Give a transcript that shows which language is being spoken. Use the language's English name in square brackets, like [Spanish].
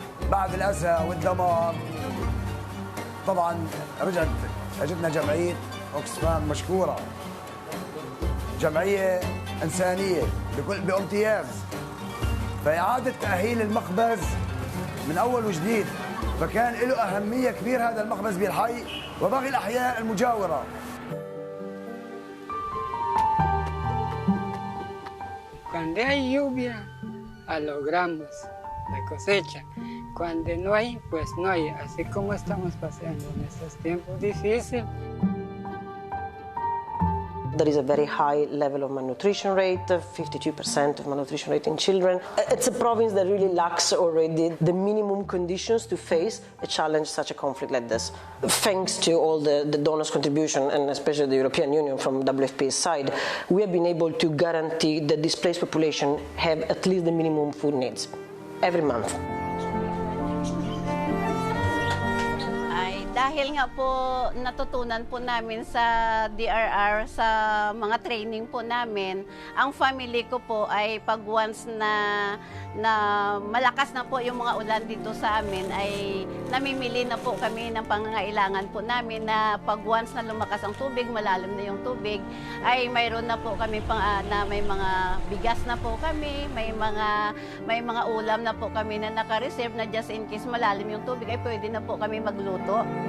[Arabic] بعد الأسى والدمار طبعا اجتنا جمعية اوكسفام مشكورة، جمعية إنسانية بامتياز، فإعادة تأهيل المخبز من أول وجديد، فكان له أهمية كبيرة هذا المخبز بالحي وباقي الأحياء المجاورة. [Spanish] Cuando hay lluvia, logramos la cosecha. Cuando no hay, pues no hay. Así como estamos pasando en estos tiempos difíciles. [English] There is a very high level of malnutrition rate, 52% of malnutrition rate in children. It's a province that really lacks already the minimum conditions to face a challenge such a conflict like this. Thanks to all the donors' contribution, and especially the European Union from WFP's side, we have been able to guarantee that displaced population have at least the minimum food needs every month. [Filipino] Dahil nga po natutunan po namin sa DRR, sa mga training po namin, ang family ko po ay pag once na malakas na po yung mga ulan dito sa amin, ay namimili na po kami ng pangangailangan po namin na pag once na lumakas ang tubig, malalim na yung tubig, ay mayroon na po kami na may mga bigas na po kami, may mga ulam na po kami na naka-reserve na [English] just in case [Filipino] malalim yung tubig, ay pwede na po kami magluto.